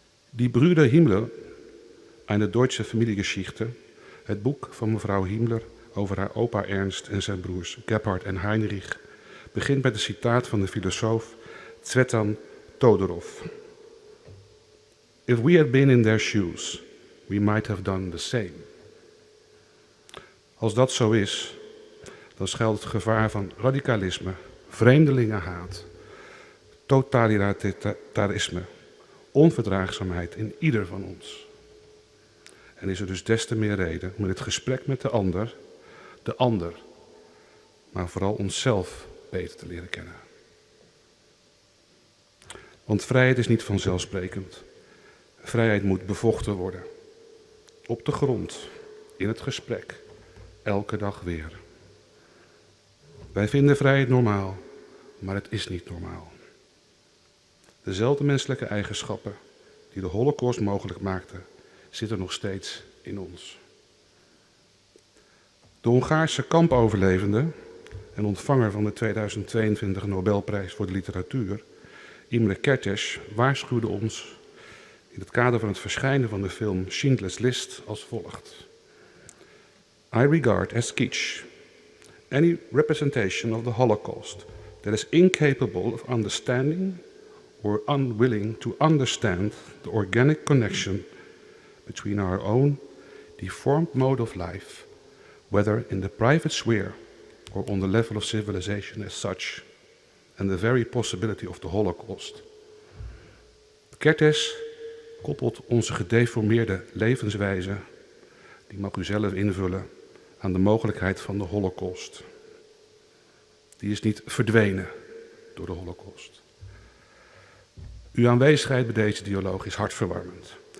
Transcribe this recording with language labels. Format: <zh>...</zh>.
<nl>Die Brüder Himmler, eine deutsche Familiengeschichte, het boek van mevrouw Himmler over haar opa Ernst en zijn broers Gebhard en Heinrich, begint met een citaat van de filosoof Tsvetan Todorov.</nl> <en>If we had been in their shoes, we might have done the same.</en> <nl>Als dat zo is, dan schuilt het gevaar van radicalisme, vreemdelingenhaat, totalitarisme, onverdraagzaamheid in ieder van ons. En is er dus des te meer reden om in het gesprek met de ander, maar vooral onszelf beter te leren kennen. Want vrijheid is niet vanzelfsprekend. Vrijheid moet bevochten worden. Op de grond, in het gesprek, elke dag weer. Wij vinden vrijheid normaal, maar het is niet normaal. Dezelfde menselijke eigenschappen die de Holocaust mogelijk maakten, zitten nog steeds in ons. De Hongaarse kampoverlevende en ontvanger van de 2022 Nobelprijs voor de literatuur, Imre Kertész, waarschuwde ons in het kader van het verschijnen van de film Schindler's List als volgt.</nl> <en>I regard as kitsch any representation of the Holocaust that is incapable of understanding or unwilling to understand the organic connection between our own deformed mode of life, whether in the private sphere or on the level of civilization as such, and the very possibility of the Holocaust.</en> <nl>Kertész koppelt onze gedeformeerde levenswijze, die mag u zelf invullen, aan de mogelijkheid van de Holocaust. Die is niet verdwenen door de Holocaust. Uw aanwezigheid bij deze dialoog is hartverwarmend.</nl>